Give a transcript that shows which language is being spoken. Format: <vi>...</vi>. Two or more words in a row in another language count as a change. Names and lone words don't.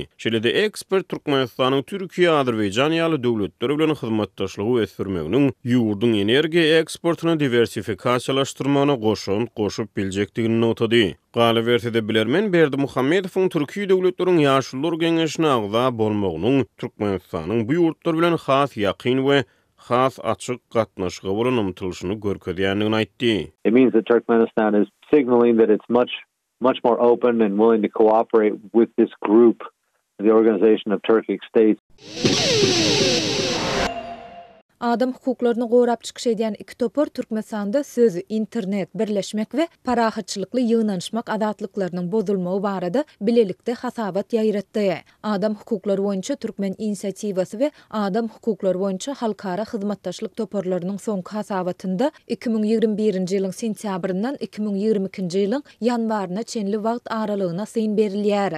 <tk>Şeýle-de ekspert Türkmenistanyň Türkiýe, Azerbaýjan ýaly döwletleri bilen hyzmatdaşlygy ösdürmeginiň ýurdun energiýa eksportyny diversifikasiýalaşdyrmagyna goşup biljekdigini notady. Galy bersede bilermen Berdimuhammedowyň Türkiýe döwletleriň Ýaşullar Geňeşine agza bolmagynyň Türkmenistanyň bu ýurtlar bilen has ýakyn we has açyk gatnaşygy bolan umtylşyny görkezýänligini aýtdy.</tk> <en>It means that Turkmenistan is signaling that it's much more open and willing to cooperate with this group, the Organization of Turkic States.</en> <tk>Adam hukuklaryny gorap çykyş edýän iki topar Türkmenistanda sözü, internet, birleşmek we parahatçylykly ýygnanşmak azatlyklarynyň bozulmagy barada bilelikde hasabat ýaýratdy. Adam hukuklary boýunça Türkmen inisiativasy we adam hukuklary boýunça halkara hyzmatdaşlyk toparlarynyň soňky hasabatynda 2021-nji ýylyň sentýabryndan 2022-nji ýylyň ýanwaryna çenli wagt aralygyna syn berilýär.</tk>